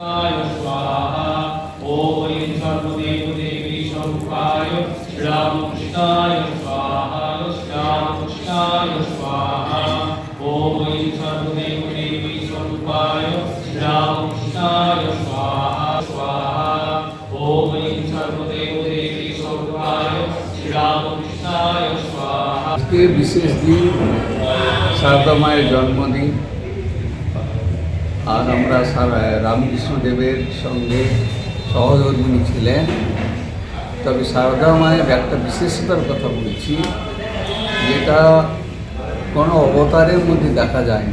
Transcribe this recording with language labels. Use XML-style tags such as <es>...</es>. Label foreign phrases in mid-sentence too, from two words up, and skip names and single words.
<sa>स्वाहा ओम सर्वदेवदेवी स्वरूपाय रामकृष्णाय स्वाहा रामकृष्णाय स्वाहा ओम सर्वदेवदेवी स्वरूपाय रामकृष्णाय स्वाहा स्वाहा ओम सर्वदेवदेवी स्वरूपाय रामकृष्णाय स्वाहा।</sa> <bn>আজকে বিশেষ দিন, শারদা মায়ের জন্মদিন। আর আমরা রামকৃষ্ণদেবের সঙ্গে সহধর্মিণী ছিলেন। তবে শারদা মায়ের একটা বিশেষতার কথা বলছি, যেটা কোনো অবতারের মধ্যে দেখা যায়নি।</bn>